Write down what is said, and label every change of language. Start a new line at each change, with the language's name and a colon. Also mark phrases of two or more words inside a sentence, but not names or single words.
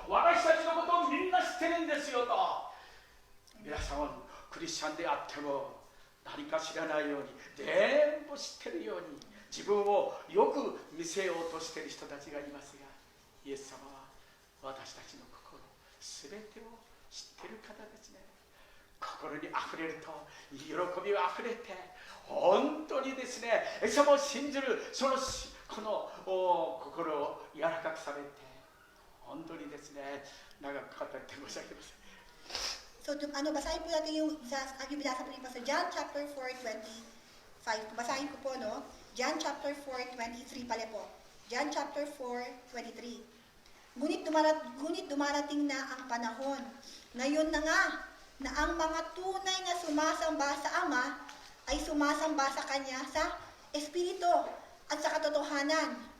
Japanese: 私たちのことをみんな知ってるんですよと。皆さんはクリスチャンであっても何か知らないように、全部知ってるように自分をよく見せようとしている人たちがいますが、イエス様は私たちの心全てを知っている方ですね。心にあふれると喜びがあふれて、本当にですね、イエス様を信じるこの心を柔らかくされて、本当にですね、長く語って申し訳ません。
Filipino: So, basahin po natin yung binasa po ni Pastor
English: John chapter 4:25.
Filipino: Basahin ko po, no?
English: John chapter 4:23
Filipino: pala po.
English: John chapter 4:23.
Filipino: Ngunit dumarating na ang panahon. Ngayon na nga, na ang mga tunay na sumasamba sa Ama ay sumasamba sa Kanya sa Espiritu at sa katotohanan.